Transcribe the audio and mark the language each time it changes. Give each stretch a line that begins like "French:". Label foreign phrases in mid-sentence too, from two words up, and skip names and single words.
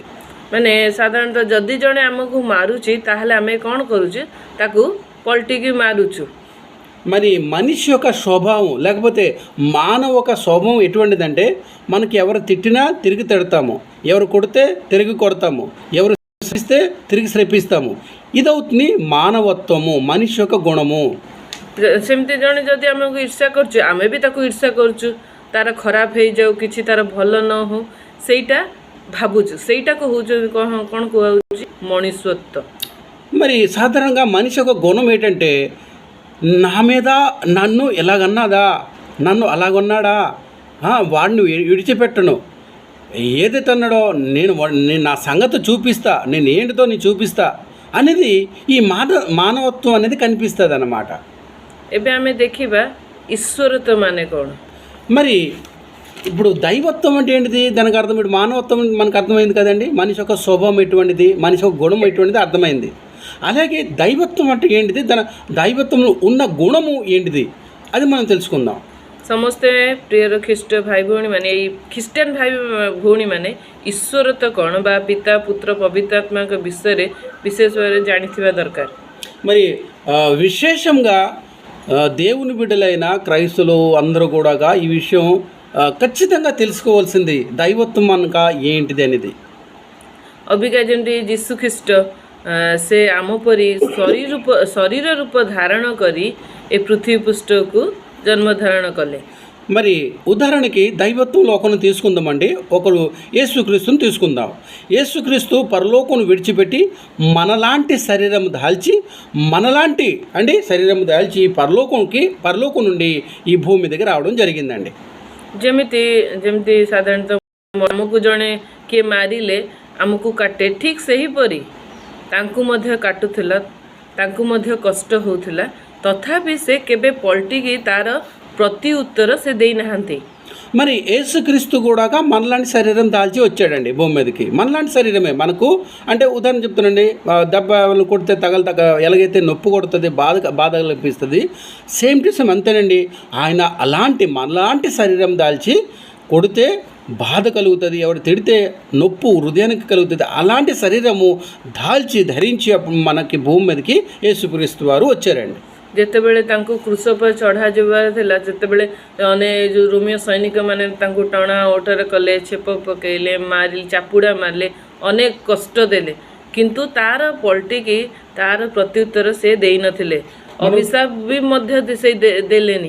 Odia: ମାନେ ସାଧାରଣତଃ ଯଦି ଜଣେ ଆମକୁ ମାରୁଛି ତାହେଲେ ଆମେ କ'ଣ କରୁଛୁ, ତାକୁ ପଲଟିକି ମାରୁଛୁ.
Telugu: మరి మనిషి యొక్క స్వభావం లేకపోతే మానవ ఒక స్వభావం ఎటువంటిదంటే మనకి ఎవరు తిట్టినా తిరిగి తిడతాము, ఎవరు కొడితే తిరిగి కొడతాము, ఎవరు శ్రపిస్తే తిరిగి శ్రపిస్తాము. ఇదవుతుంది మానవత్వము, మనిషి యొక్క గుణము.
Odia: ସେମିତି ଜଣେ ଯଦି ଆମକୁ ଈର୍ଷା କରୁଛୁ ଆମେ ବି ତାକୁ ଈର୍ଷା କରୁଛୁ. ତାର ଖରାପ ହେଇଯାଉ, କିଛି ତାର ଭଲ ନ ହଉ, ସେଇଟା ଭାବୁଛୁ. ସେଇଟାକୁ ହେଉଛି କ'ଣ କୁହାହେଉଛି ମଣିଷତ୍ୱ.
Telugu: మరి సాధారణంగా మనిషి యొక్క గుణం ఏంటంటే నా మీద నన్ను ఎలాగన్నాదా, నన్ను అలాగన్నాడా, వాడిని విడిచిపెట్టను, ఏదైతే అన్నాడో నేను నా సంగతి చూపిస్తా, నేను ఏంటితో నేను చూపిస్తా అనేది ఈ మానవత్వం అనేది కనిపిస్తుంది అన్నమాట.
Odia: ଏବେ ଆମେ ଦେଖିବା ଈଶ୍ୱରତ୍ୱ ମାନେ କ'ଣ.
Telugu: మరి ఇప్పుడు దైవత్వం అంటే ఏంటిది దానికి అర్థం. ఇప్పుడు మానవత్వం మనకు అర్థమైంది కదండి. మనిషి యొక్క స్వభావం ఎటువంటిది, మనిషి యొక్క గుణం ఎటువంటిది అర్థమైంది. అలాగే దైవత్వం అంటే ఏంటిది, దైవత్వంలో ఉన్న గుణము ఏంటిది అది మనం తెలుసుకుందాం.
Odia: ସମସ୍ତେ ପ୍ରିୟର ଖ୍ରୀଷ୍ଟ ଭାଇ ଭଉଣୀମାନେ, ଏଇ ଖ୍ରୀଷ୍ଟିଆନ ଭାଇ ଭଉଣୀମାନେ ଈଶ୍ୱରତ୍ୱ କ'ଣ ବା ପିତା ପୁତ୍ର ପବିତ୍ର ଆତ୍ମାଙ୍କ ବିଷୟରେ ବିଶେଷ ଭାବରେ ଜାଣିଥିବା ଦରକାର.
Telugu: మరి విశేషంగా దేవుని బిడ్డలైన క్రైస్తవులు అందరూ కూడా ఈ విషయం ఖచ్చితంగా తెలుసుకోవాల్సింది దైవత్వం అనగా ఏంటిది అనేది.
Odia: ଅବିକା ଯେମିତି ଯୀଶୁ ଖ୍ରୀଷ୍ଟ ସେ ଆମ ପରି ଶରୀର ରୂପ ଧାରଣ କରି ଏ ପୃଥିବୀ ପୃଷ୍ଠକୁ ଜନ୍ମ ଧାରଣ କଲେ.
Telugu: మరి ఉదాహరణకి దైవత్వంలో ఒకరిని తీసుకుందామండి. ఒకరు యేసుక్రీస్తుని తీసుకుందాం. యేసుక్రీస్తు పరలోకం విడిచిపెట్టి మనలాంటి శరీరం దాల్చి శరీరం దాల్చి పరలోకం నుండి ఈ భూమి దగ్గర రావడం జరిగిందండి.
Odia: ଯେମିତି ସାଧାରଣତଃ ଆମକୁ ଜଣେ କିଏ ମାରିଲେ ଆମକୁ କାଟେ, ଠିକ୍ ସେହିପରି ତାଙ୍କୁ ମଧ୍ୟ କାଟୁଥିଲା, ତାଙ୍କୁ ମଧ୍ୟ କଷ୍ଟ ହେଉଥିଲା, ତଥାପି ସେ କେବେ ପଲଟିକି ତାର ପ୍ରତି ଉତ୍ତର ସେ ଦେଇନାହାନ୍ତି.
Telugu: మరి యేసుక్రీస్తు కూడా మనలాంటి శరీరం దాల్చి వచ్చాడండి భూమి మీదకి. మనలాంటి శరీరమే మనకు, అంటే ఉదాహరణ చెప్తానండి, దెబ్బ కొడితే ఎలాగైతే నొప్పి కొడుతుంది, బాధ అనిపిస్తుంది,
English: same to same
Telugu: అంతేనండి. ఆయన మనలాంటి శరీరం దాల్చి కొడితే బాధ కలుగుతుంది, ఎవరు తిడితే నొప్పు హృదయానికి కలుగుతుంది. అలాంటి శరీరము దాల్చి ధరించి మనకి భూమి మీదకి యేసుక్రీస్తు వారు వచ్చారండి.
Odia: ଯେତେବେଳେ ତାଙ୍କୁ କ୍ରୁଶ ଉପରେ ଚଢ଼ାଯିବାର ଥିଲା, ଯେତେବେଳେ ଯେଉଁ ରୋମିଓ ସୈନିକମାନେ ତାଙ୍କୁ ଟଣା ଓଟରେ କଲେ, ଛେପ ପକାଇଲେ, ମାରିଲେ, ଚାପୁଡ଼ା ମାରିଲେ, ଅନେକ କଷ୍ଟ ଦେଲେ, କିନ୍ତୁ ତାର ପଲଟିକି ତାର ପ୍ରତ୍ୟୁତ୍ତର ସେ ଦେଇନଥିଲେ, ଅଭିଶାପ ବି ମଧ୍ୟ ସେ ଦେଲେନି.